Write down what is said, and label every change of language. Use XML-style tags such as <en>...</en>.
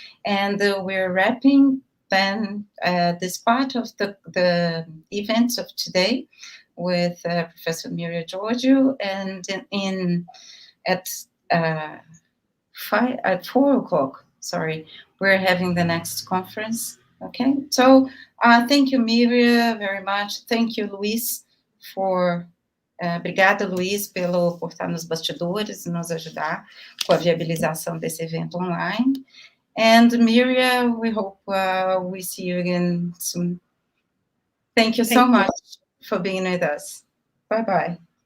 <en>And we're wrapping then this part of the events of today with Professor Myria Georgiou, and at 4 o'clock, we're having the next conference. Okay, so thank you, Myria, very much. Thank you,</en> <pt>Luiz, obrigada, Luiz, por estar nos bastidores e nos ajudar com a viabilização desse evento online.</pt> <en>And Myria, we hope we see you again soon. Thank you so much for being with us. Bye-bye.</en>